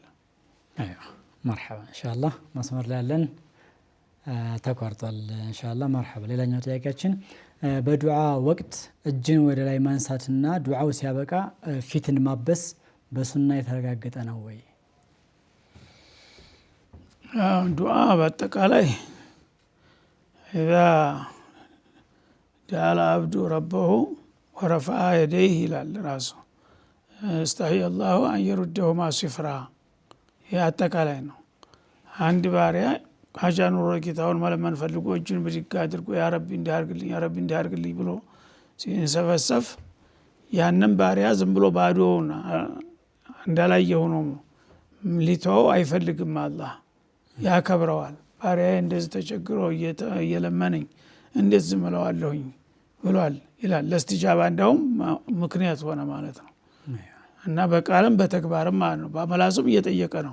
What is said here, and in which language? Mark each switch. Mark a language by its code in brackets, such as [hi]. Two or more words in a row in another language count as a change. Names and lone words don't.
[am] አይዋ መርሐባ ኢንሻአላህ። መስመር ላይ ያለን ተቋርጧል ኢንሻአላህ። መርሐባ። ሌላኛው ጥያቄያችን በዱዓ ወቅት እጅን ወደ ላይ ማንሳትና ዱዓው ሲያበቃ ፊትን ማበስ በሱና የተረጋገጠ ነው ወይ? ዱዓ በአጠቃላይ [ar] إذا دعا العبد ربه ورفع يديه [am] ይላል ራሱ [ar] استحي الله أن يردهما صفرا። [am] ይህ አጠቃላይ ነው። አንድ ባሪያ ሀጃ ኑሮ ጌታውን መለመን ፈልጎ እጁን ብድግ አድርጎ [ar] يا ربي [am] እንዲያርግልኝ [ar] يا ربي [am] እንዲያርግልኝ ብሎ ሲንሰፈሰፍ ያንን ባሪያ ዝም ብሎ ባዶውን እንዳላየ ሆኖ ሊተው አይፈልግም። አላህ ያከብረዋል። ባሪያዬ እንደዚህ ተቸግሮ እየለመነኝ እንዴት ዝም እለዋለሁኝ ብሏል ይላል። ለእስትጃባ እንዳውም ምክንያት ሆነ ማለት ነው። እና በቃልም በተግባርም ማለት ነው። በመላሱም እየጠየቀ ነው፣